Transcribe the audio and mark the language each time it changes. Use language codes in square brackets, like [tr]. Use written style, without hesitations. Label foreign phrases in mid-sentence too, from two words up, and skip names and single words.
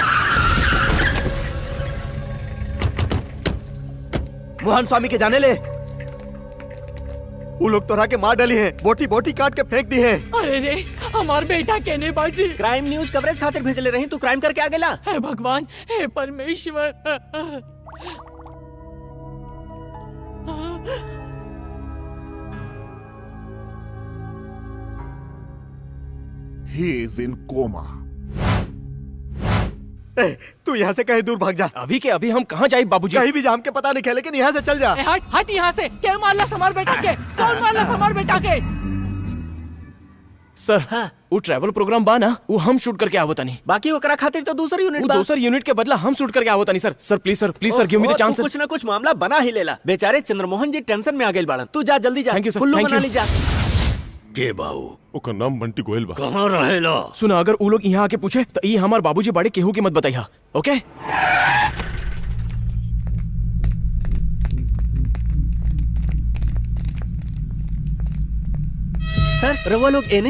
[bho] मोहन स्वामी के जाने ले? वो लोग तोरा के मार डाली हैं, बोटी बोटी काट के फेंक दी हैं। अरे रे हमार बेटा कहने बाजी [en] crime news coverage [bho] खातिर भेजले रही, तू क्राइम करके आ गेला। हे भगवान हे परमेश्वर। [en] He is in coma. [bho] ए, तू यहाँ से कहीं दूर भाग जा। अभी के अभी हम कहाँ जाए बाबूजी? कहीं भी जाम के पता नहीं है, लेकिन यहाँ से चल जा। ए, हट हट यहाँ से। क्या मारला हमार बेटा के? कौन मारला हमार बेटा के? सर वो [en] travel programme [bho] बा ना, वो हम शूट करके आवता नहीं। बाकी ओकरा खातिर तो दूसरी यूनिट वो बा। दूसर यूनिट के बदला हम शूट करके आवता नहीं सर। [en] Sir please sir give me the chance. [bho] कुछ ना कुछ मामला बना ही लेला। बेचारे चंद्रमोहन जी टेंशन में आ गए बाड़न। तू जा जल्दी जा। [en] Thank you, sir. कुल्लू Thank मनाली you. [bho] जा। के बाऊ ओकर नाम बंटी गोयल बा। कहाँ रहेला? सुना, अगर वो लोग यहाँ आके पूछे तो ये हमार बाबूजी बाड़े केहू की मत बताइया, ओके? सर रवा लोग एने